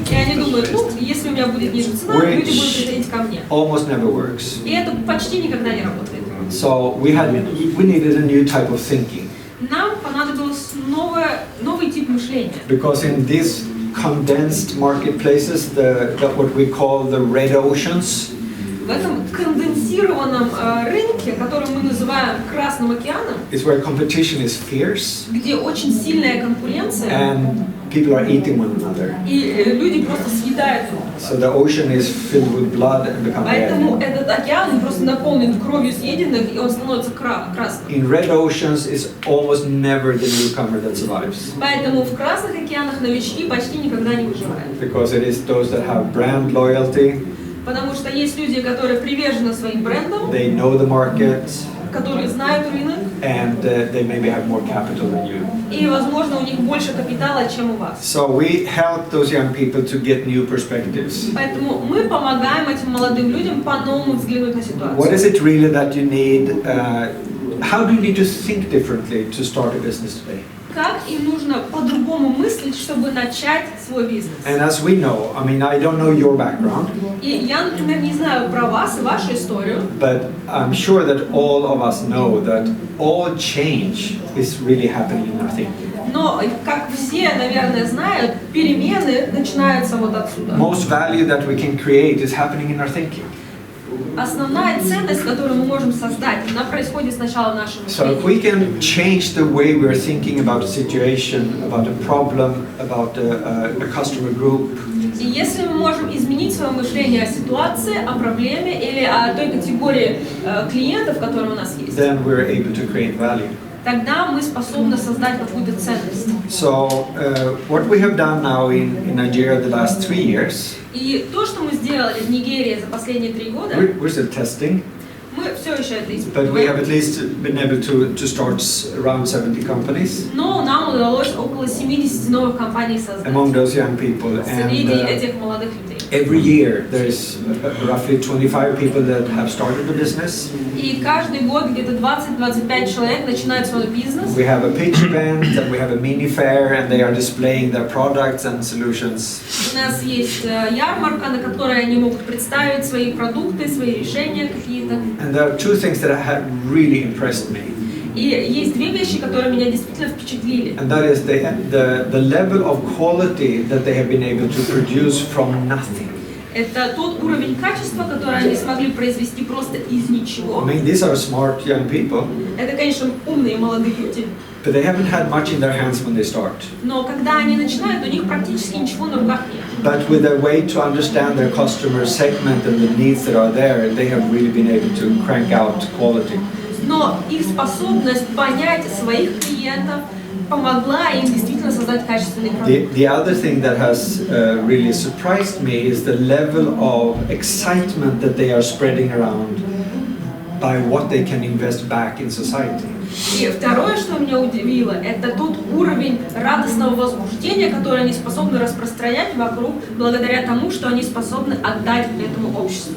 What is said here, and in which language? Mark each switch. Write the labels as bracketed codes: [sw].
[ru] И они думают, ну, если у меня будет ниже цена, люди будут приходить ко мне. [en] Almost never works. [ru] И это почти никогда не работает. [en] So we needed a new type of thinking, [ru] Нам понадобился новый тип мышления. [en] because in these condensed marketplaces, what we call the red oceans, [ru] В этом конденсированном рынке, который мы называем Красным океаном, [en] is where competition is fierce [ru] где очень сильная конкуренция, [en] and people are eating one another. [ru] и люди просто съедают друг друга. [en] So the ocean is filled with blood and become [ru] Поэтому [en] red. [ru] этот океан просто наполнен кровью съеденных, и он становится красным. [en] In red oceans is almost never the newcomer that survives, [ru] Поэтому в Красных океанах новички почти никогда не выживают. [en] because it is those that have brand loyalty, [ru] Потому что есть люди, которые привержены своим брендам, [en] they know the market, [ru] которые знают рынок, [en] and and they maybe have more capital than you. [ru] И, возможно, у них больше капитала, чем у вас. [en] So we help those young people to get new perspectives. [ru] Поэтому мы помогаем этим молодым людям по-новому взглянуть на ситуацию. [en] What is it really that you need? How do you need to think differently to start a business today? [ru] Как им нужно по-другому мыслить, чтобы начать свой бизнес? [en] And as we know, I mean, I don't know your background, [ru] И я, например, не знаю про вас и вашу историю, [en] but I'm sure that all of us know that all change is really happening in our thinking. [ru] но, как все, наверное, знают, перемены начинаются вот отсюда. [en] Most value that we can create is happening in our thinking. [ru] Основная ценность, которую мы можем создать, она происходит сначала в нашем [en] So if [ru] мышлении. [en] we can change the way we're thinking about a situation, about a problem, about a customer group, [ru] И если мы можем изменить свое мышление о ситуации, о проблеме или о той категории клиентов, которые у нас есть, [en] then we're able to create value. [ru] тогда мы способны создать какую-то ценность. [en] So what we have done now in Nigeria the last 3 years, [ru] И то, что мы сделали в Нигерии за последние 3 года, [en] we're still testing, [ru] мы все еще это [en] but we have at least been able to start around 70 companies [ru] Но нам удалось около 70 новых компаний создать [en] among those young people. [ru] среди [en] And [ru] этих молодых людей. [en] every year there's roughly 25 people that have started a business. [ru] И каждый год где-то 20-25 человек начинают свой бизнес. [en] We have a pitch event and we have a mini fair and they are displaying their products and solutions. [ru] У нас есть ярмарка, на которой они могут представить свои продукты, свои решения какие-то. [en] And there are two things that have really impressed me. [ru] И есть 2 вещи, которые меня действительно впечатлили. [en] And that is the level of quality that they have been able to produce from nothing. [ru] Это тот уровень качества, который они смогли произвести просто из [en] I [ru] ничего. [en] mean, these are smart young people, [ru] Это, конечно, умные молодые люди. [en] but they haven't had much in their hands when they start. [ru] Но когда они начинают, у них практически ничего на руках нет. [en] But with their way to understand their customer segment and the needs that are there, they have really been able to crank out quality. [ru] Но их способность понять своих клиентов помогла им действительно создать качественный продукт. [en] The other thing that has really surprised me is the level of excitement that they are spreading around by what they can invest back in society. [ru] И второе, что меня удивило, это тот уровень радостного возбуждения, который они способны распространять вокруг, благодаря тому, что они способны отдать этому обществу.